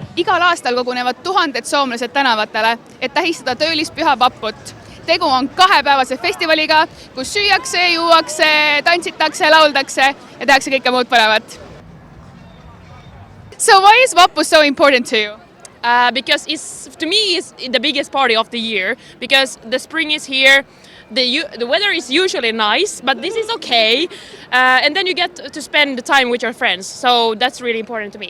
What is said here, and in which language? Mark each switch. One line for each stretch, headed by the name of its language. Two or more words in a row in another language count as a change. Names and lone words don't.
Estonian: Igal aastal kogunevad tuhanded soomlased tänavatele, et tähistada töölispüha Vapput. Tegu on 2-päevase festivaliga, kus süüakse, juuakse, tantsitakse, lauldakse ja tehakse kõike muud põnevat.
English: So why is Vappu so important to you? Because to me it's the biggest party of the year, because the spring is here, the weather is usually nice, but this is okay, and then you get to spend the time with your friends, so that's really important to me.